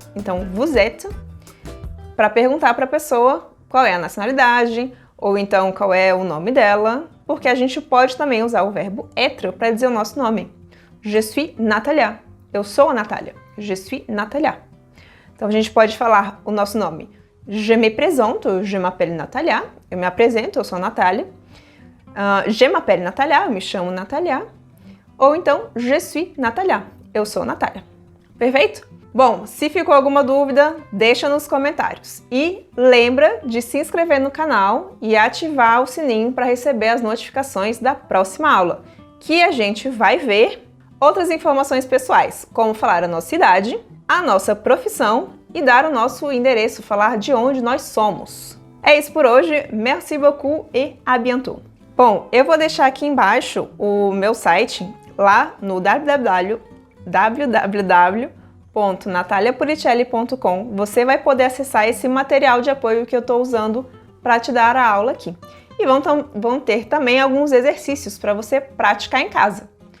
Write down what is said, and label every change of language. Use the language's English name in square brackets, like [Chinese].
[Portuguese] Então, vous êtes, para perguntar para a pessoa qual é a nacionalidade, ou então qual é o nome dela, porque a gente pode também usar o verbo être para dizer o nosso nome. [French] Je suis Natalia. [Portuguese] Eu sou a Natália. [French] Je suis Natalia. [Portuguese] Então, a gente pode falar o nosso nome. [French] Je me présente, je m'appelle Natalia. [Portuguese] Eu me apresento, eu sou a Natália. [French] Je m'appelle Natalia, [Portuguese] eu me chamo Natalia. Ou então, [French] je suis Natalia. [Portuguese] Eu sou Natália. Perfeito? Bom, se ficou alguma dúvida, deixa nos comentários. E lembra de se inscrever no canal e ativar o sininho para receber as notificações da próxima aula, que a gente vai ver outras informações pessoais, como falar a nossa idade, a nossa profissão e dar o nosso endereço, falar de onde nós somos. É isso por hoje, [French] merci beaucoup et à bientôt. [Portuguese] Bom, eu vou deixar aqui embaixo o meu site, lá no www.nataliapuricelli.com. Você vai poder acessar esse material de apoio que eu estou usando para te dar a aula aqui. E vão ter também alguns exercícios para você praticar em casa.